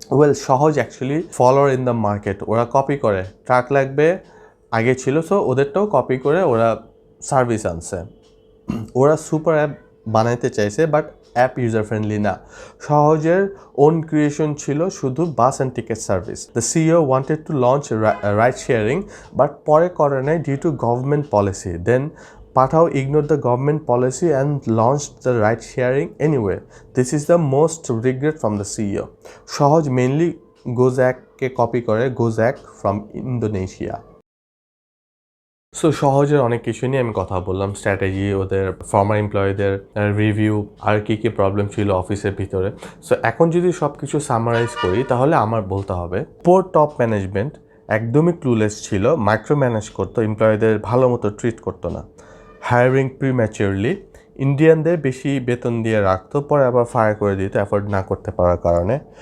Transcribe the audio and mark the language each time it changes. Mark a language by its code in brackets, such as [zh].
[bn] Well সহজ actually follower in the market, ওরা copy করে, ট্রাক লাগবে আগে ছিল, সো ওদেরটাও কপি করে ওরা সার্ভিস আনছে। ওরা সুপার অ্যাপ বানাইতে চাইছে বাট অ্যাপ ইউজার ফ্রেন্ডলি না। সহজের ওন ক্রিয়েশন ছিল শুধু বাস and ticket service. [en] the CEO wanted to launch ride sharing, but [bn] পরে করে নাই [en] Due to government policy. Then Pathao ignored the government policy and launched the ride sharing anyway. This is the most regret from the CEO. Shohoz mainly Gojek-কে [bn] copy করে, [en] Gojek from Indonesia. [bn] So সহজের অনেক কিছু নিয়ে আমি কথা বললাম, strategy, ওদের former এমপ্লয়ীদের review, আর কী কী problem ছিল অফিসের ভিতরে। সো এখন যদি সব কিছু সামারাইজ করি তাহলে আমার বলতে হবে পোর টপ ম্যানেজমেন্ট একদমই ক্লুলেস ছিল, মাইক্রো ম্যানেজ করতো, এমপ্লয়ীদের ভালো মতো ট্রিট করতো না, হায়ারিং প্রিম্যাচিওরলি, ইন্ডিয়ানদের বেশি বেতন দিয়ে রাখতো, পরে আবার ফায়ার করে দিত অ্যাফোর্ড না করতে পারার কারণে।